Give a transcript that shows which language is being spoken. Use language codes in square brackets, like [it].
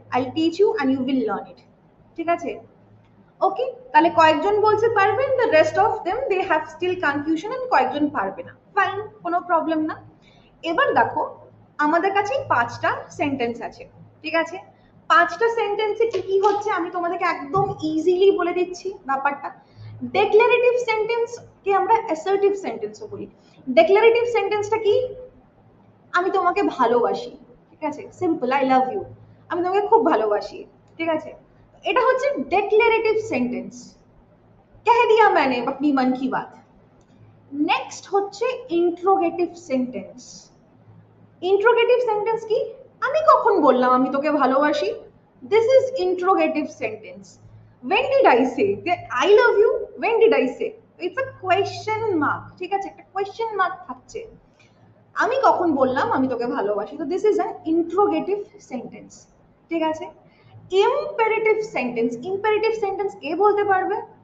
[en] I teach you and you will learn it, [bn] ঠিক আছে? ওকে, তাহলে কয়েকজন বলতে পারবেন, [en] the rest of them they have still confusion, [bn] and কয়েকজন পারবে না, ফাইন, কোনো প্রবলেম না। এবার দেখো আমাদের কাছে 5টা সেন্টেন্স আছে, ঠিক আছে? 5টা সেন্টেন্সে কি কি হচ্ছে আমি তোমাদেরকে একদম ইজিলি বলে দিচ্ছি ব্যাপারটা। ডেক্লারেটিভ সেন্টেন্স কে আমরা অ্যাসার্টিভ সেন্টেন্সও বলি। ডেক্লারেটিভ সেন্টেন্সটা কি? আমি তোমাকে ভালোবাসি, ঠিক আছে, সিম্পল, [en] I love you, [bn] আমি তোমাকে খুব ভালোবাসি, ঠিক আছে, এটা হচ্ছে ডেক্লারেটিভ সেন্টেন্স, [hi] कह दिया मैंने अपनी मन की बात। [bn] नेक्स्ट হচ্ছে ইন্ট্রোগেটিভ সেন্টেন্স। ইন্ট্রোগেটিভ সেন্টেন্স কি? আমি কখন বললাম আমি তোকে ভালোবাসি? [en] This is interrogative sentence. when did I say that I love you? when did I say? it's a question mark, [bn] ঠিক আছে, একটা question mark থাকছে, আমি কখন বললাম আমি তোকে ভালোবাসি, তো [en] this is an interrogative sentence, [bn] ঠিক আছে? ইম্পারেটিভ সেন্টেন্স, ইম্পারেটিভ সেন্টেন্স কে বলতে পারবে?